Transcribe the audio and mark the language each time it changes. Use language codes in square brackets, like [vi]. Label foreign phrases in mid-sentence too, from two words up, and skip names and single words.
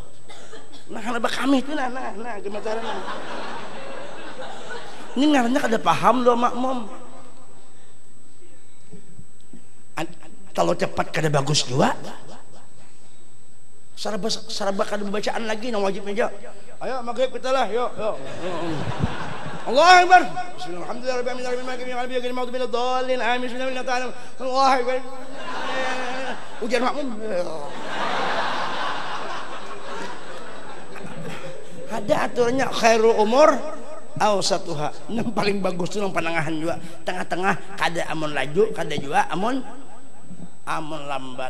[bjn] Nah karena kami itu nah gemetaran. Ini ngarannya kada paham loh makmum. Kalau cepat kada bagus juga. saraba kada bacaan lagi nang wajib aja. Ayo maghrib kita lah, yuk. [ar] الله أكبر. Bismillahirrahmanirrahim. آمين الله أكبر. [id] Ujian makmum. Ada aturannya [ar] خير الأمور أوسطها. [bjn] Yang paling bagus itu yang panangahan juga. Tengah-tengah kada amun laju, kada juga amun lambat.